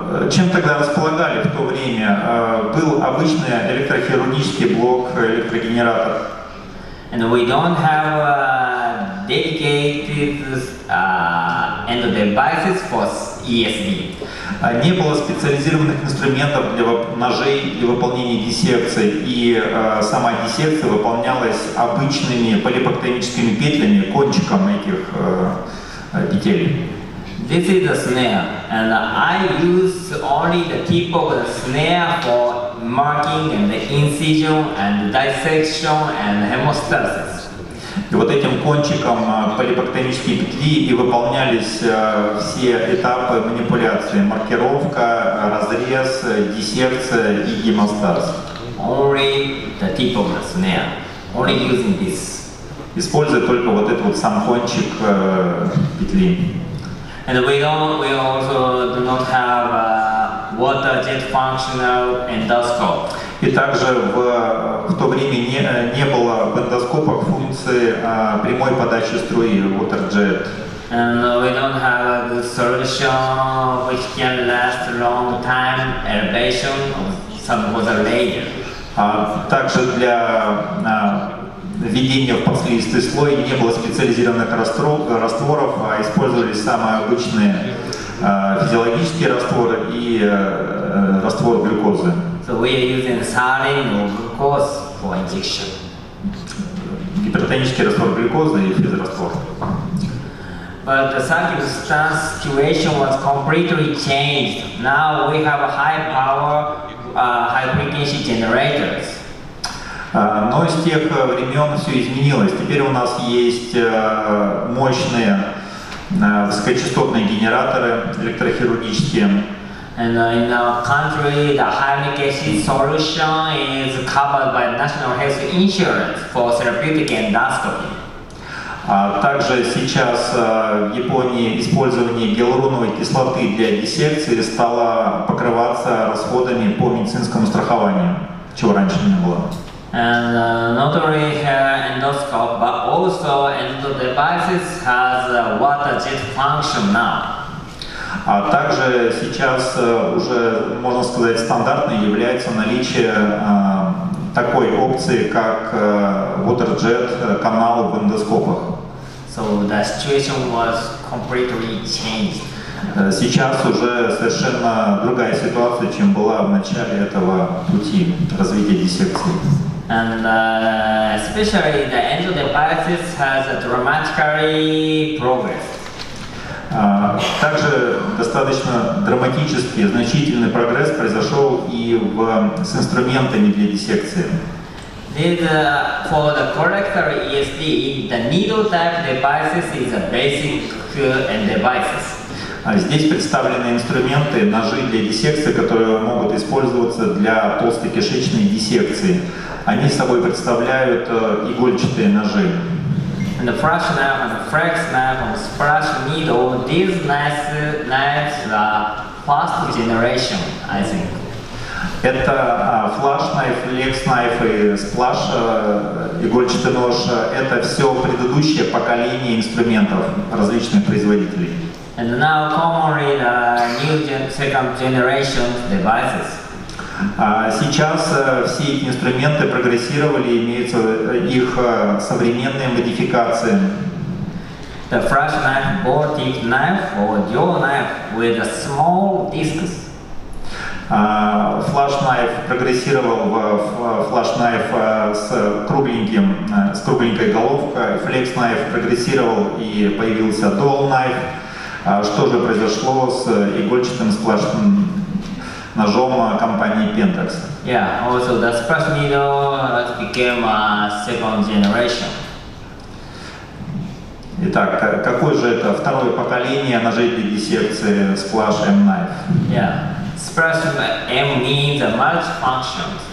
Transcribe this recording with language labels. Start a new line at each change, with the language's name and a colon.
Russian: Чем тогда располагали в то время? Был обычный электрохирургический блок, электрогенератор.
English: And we don't have dedicated end devices for ESD.
Russian: Не было специализированных инструментов для ножей для выполнения диссекции, и сама диссекция выполнялась обычными полипоктомическими петлями, кончиком этих петель.
English: This is the snare, and I use only the tip of the snare for marking and the incision and dissection and hemostasis.
Russian: И вот этим кончиком полипоктомические петли и выполнялись все этапы манипуляции: маркировка, разрез, диссекция и гемостаз.
English: Only the tip of the snare, only using this.
Russian: Используя только вот этот вот сам кончик петли.
English: And we also do not have water jet functional endoscope.
Russian: И также в то время не было в эндоскопах функции прямой подачи струи, water jet.
English: And we don't have a good solution which can last a long time, elevation of some water layer.
Russian: Также для введения в подслизистый слой не было специализированных растворов, а использовались самые обычные физиологические растворы и раствор глюкозы.
English: So we are using saline or glucose for injection.
Russian: Гипертонический раствор глюкозы и физраствор.
English: But the circumstance situation was completely changed. Now we have a high power, high frequency generators.
Russian: Но с тех времен все изменилось. Теперь у нас есть мощные высокочастотные генераторы электрохирургические.
English: And in our country, the high frequency solution is covered by National Health Insurance for therapeutic endoscopy.
Russian: Также сейчас в Японии использование гиалуроновой кислоты для диссекции стало покрываться расходами по медицинскому страхованию, чего раньше не было.
English: And not only endoscope, but also endo devices has a water jet function now.
Russian: А также сейчас уже, можно сказать, стандартной является наличие такой опции, как water jet канал в эндоскопах.
English: So the situation was completely changed.
Russian: Сейчас уже совершенно другая ситуация, чем была в начале этого пути развития диссекции.
English: And especially the endo devices has a dramatically progressed.
Russian: Также достаточно драматический, значительный прогресс произошел и с инструментами для диссекции.
English: For the colorectal ESD, the needle type devices is a basic and devices.
Russian: Здесь представлены инструменты, ножи для диссекции, которые могут использоваться для толстокишечной диссекции. Они собой представляют игольчатые ножи.
English: And the flash knife and the flex knife and the splash needle, these knives are first generation, I think.
Russian: Это флаш-найф, лекс-найф и сплаш, игольчатый нож. Это все предыдущее поколение инструментов различных производителей.
English: And now commonly the new second generation devices.
Russian: Сейчас все эти инструменты прогрессировали, имеются их современные модификации.
English: The flash knife, ball-tipped knife or dual knife with a small discs.
Russian: Флаш-найф прогрессировал в флаш-найф с кругленькой головкой. Флекс-найф прогрессировал и появился dual-найф. Что же произошло с игольчатым сплошным ножом компании Pentax?
English: Yeah, also the splash needle became a second generation.
Russian: Итак, какое же это второе поколение ножей для диссекции Splash M-Knife?
English: Yeah, Splash M means a multifunction.